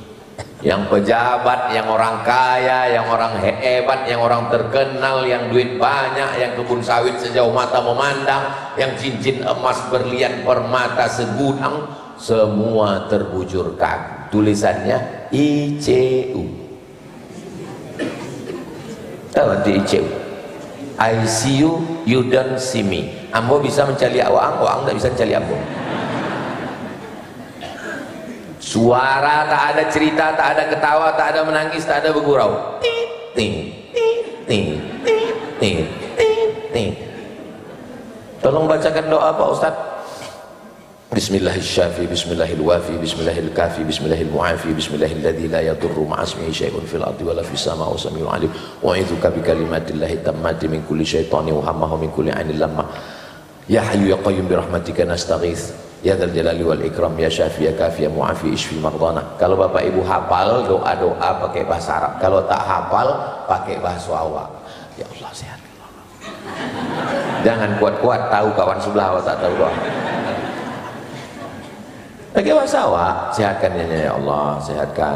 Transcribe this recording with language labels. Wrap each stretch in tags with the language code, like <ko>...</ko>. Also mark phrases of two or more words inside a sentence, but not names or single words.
<ms>Yang pejabat, yang orang kaya, yang orang hebat, yang orang terkenal, yang duit banyak, yang kebun sawit sejauh mata memandang, yang cincin emas berlian permata segudang, semua terbujur kagum. Tulisannya ICU. Tahu nanti ICU?</ms> <en>I see you, you don't see me.</en> <ms>Ambo bisa mencari awang, awang tak bisa mencari ambo. Suara tak ada, cerita tak ada, ketawa tak ada, menangis tak ada, bergurau. Ting ting ting ting ting ting ting. Tolong bacakan doa Pak Ustaz.</ms> <ar>بسم الله الرحمن الرحيم، بسم الله الوافي، بسم الله الكافي، بسم الله المعافي، بسم الله الذي لا يضر مع اسمه شيء في الأرض ولا في السماء والسميع العليم. وأعوذك بكلمات الله التامة من كل شيطان وهامة من كل عين لامة. يا حي يا قيوم برحمتك نستغيث. يا ذا الجلال والإكرام، يا شافي يا كافي يا معافي اشف مرضانا.</ar> <ms>Kalau Bapak Ibu hafal doa-doa pakai bahasa Arab, kalau tak hafal pakai bahasa awak.</ms> <ar>يا الله</ar> <ms>sehat. Jangan kuat-kuat tahu kawan sebelah awak tak tahu doa. Pakai bahasa awak, sehatkan</ms> <ar>يا الله,</ar> <ms>sehatkan.</ms>